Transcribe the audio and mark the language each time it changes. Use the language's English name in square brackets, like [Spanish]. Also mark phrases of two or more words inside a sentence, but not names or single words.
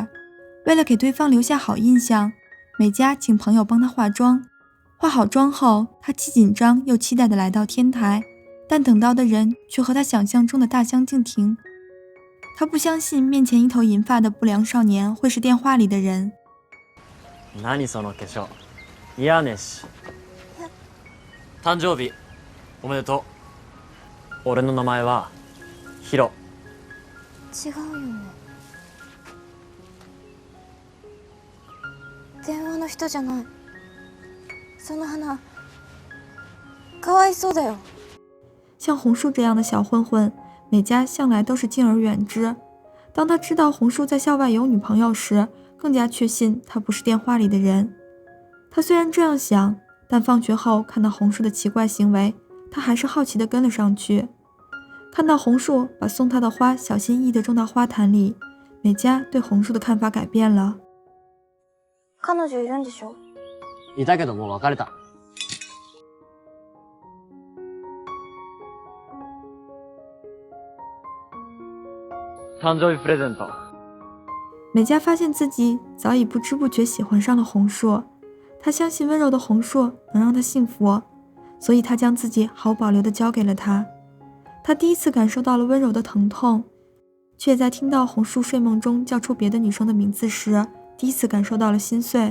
[Chinese] 为了给对方留下好印象，美嘉请朋友帮他化妆。化好妆后，她既紧张又期待地来到天台，但等到的人却和她想象中的大相径庭。她不相信面前一头银发的不良少年会是电话里的人。 [Japanese] 何その化粧。嫌ねし。誕生日おめでとう。俺の名前はヒロ。違うよね。電話の人じゃない。その花かわいそうだよ。 [Chinese] 像红树这样的小混混，美嘉向来都是敬而远之。当他知道红树在校外有女朋友时，更加确信他不是电话里的人。他虽然这样想，但放学后看到红树的奇怪行为，他还是好奇地跟了上去。看到红树把送他的花小心翼翼地种到花坛里，美嘉对红树的看法改变了。 [Japanese] 彼女いるんでしょ？いたけどもう別れた。誕生日プレゼント。 [Chinese] 美嘉发现自己早已不知不觉喜欢上了红树，她相信温柔的红树能让她幸福，所以她将自己毫不保留地交给了他。她第一次感受到了温柔的疼痛，却在听到红树睡梦中叫出别的女生的名字时，第一次感受到了心碎。